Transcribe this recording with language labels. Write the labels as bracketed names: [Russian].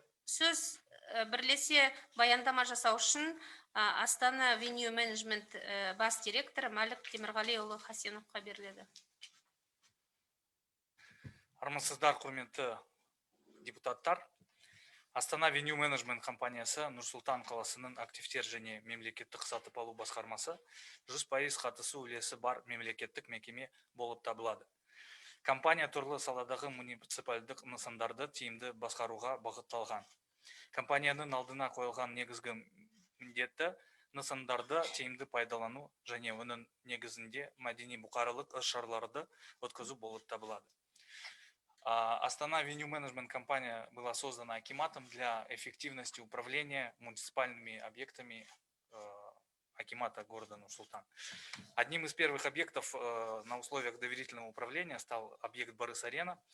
[Kazakh] Сөз бірлесе баяндама жасау үшін Астана Venue Management бас директоры Мәлік Темірғалиұлы Хасеновқа беріледі. Армысыздар, құрметті депутаттар. Астана Веню менеджмент компаниясы Нұрсұлтан қаласының активтер және мемлекеттік сатып алу басқармасы 100% қатысу үлесі бар мемлекеттік мекеме болып табылады. Компания түрлі саладағы муниципалдық нысандарды тиімді басқаруға бағытталған. Компанияның алдына қойылған негізгі міндеті нысандарды тиімді пайдалану және оның негізінде мәдени бұқаралық іс-шараларды өткізу болып табылады. [Russian] Астана Веню менеджмент компания была создана акиматом для эффективности управления муниципальными объектами акимата города Нур-Султан. Одним из первых объектов на условиях доверительного управления стал объект Борис-Арена.